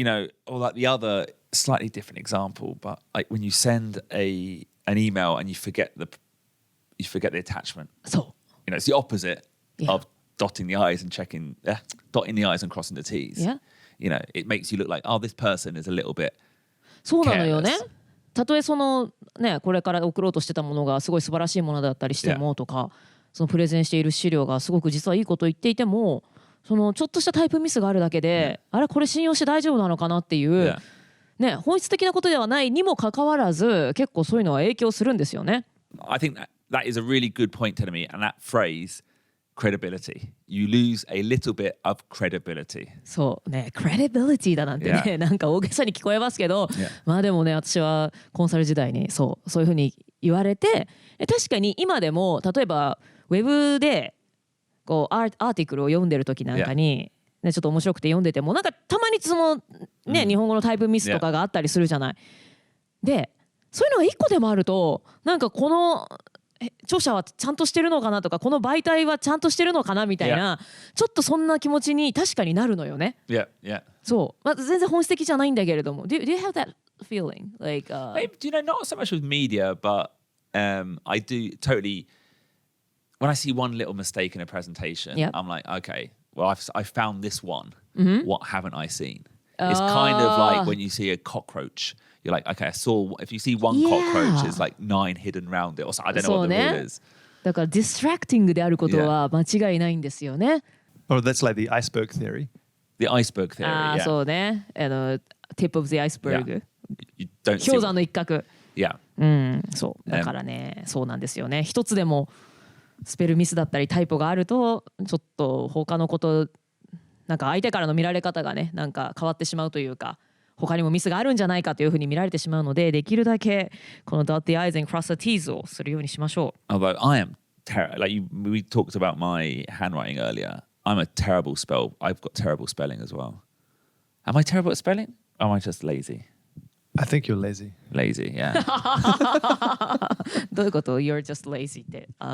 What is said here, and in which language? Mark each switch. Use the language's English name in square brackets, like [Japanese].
[English] Or like the other slightly different example, but like when you send an email and you forget the attachment. [Japanese] そう。 [English] It's the opposite Yeah. of dotting the I's and dotting the I's and crossing the T's. Yeah. It makes you look like, oh, this person is a little bit [Japanese] そうなのよね。 [English] careless. [Japanese] たとえそのね、これから送ろうとしてたものがすごい素晴らしいものだったりしてもとか、そのプレゼンしている資料がすごく実はいいことを言っていても、そのちょっとしたタイプミスがあるだけで、あれこれ信用して大丈夫なのかなっていう、ね、本質的なことではないにもかかわらず、結構そういうのは影響するんですよね。 [English] I think that is a really good point, Telemi, and that phrase, credibility. You lose a little bit of credibility. [Japanese] そうね、credibility だなんてね、なんか大げさに聞こえますけど、でもね、私はコンサル時代にそういうふうに言われて、確かに今でも例えばウェブでこうアーティクルを読んでる時なんかに、ね、ちょっと面白くて読んでても、なんかたまにそのね、日本語のタイプミスとかがあったりするじゃない。で、そういうのが一個でもあると、なんかこの著者はちゃんとしてるのかなとか、この媒体はちゃんとしてるのかなみたいな、ちょっとそんな気持ちに確かになるのよね。そう、全然本質的じゃないんだけれども。 [English] Do you have that feeling? Like, not so much with media, but I do totally. When I see one little mistake in a presentation, I'm like, okay, well, I've found this one. What haven't I seen? It's kind of like when you see a cockroach. You're like, okay, I saw. If you see one cockroach, there's like 9 hidden around it, or so, I don't know what the rule is. [Japanese] だから distracting であることは間違いないんですよね。 [English] Oh, that's like the iceberg theory. The iceberg theory. [Japanese] ああ、そうね。 [English] tip of the iceberg. [Japanese] 氷山の一角。そう。だからね、そうなんですよね。一つでもスペルミスだったりタイポがあると、ちょっと他のこと、なんか相手からの見られ方がね、なんか変わってしまうというか、他にもミスがあるんじゃないかというふうに見られてしまうので、できるだけこの [English] dot the i's and cross the t's [Japanese] をするようにしましょう。 [English] Although I am terrible, like we talked about my handwriting earlier. I'm a terrible spell. I've got terrible spelling as well. Am I terrible at spelling? Or am I just lazy? I think you're lazy. Lazy, yeah. [Japanese] どういうこと？ [English] You're just lazy [Japanese] って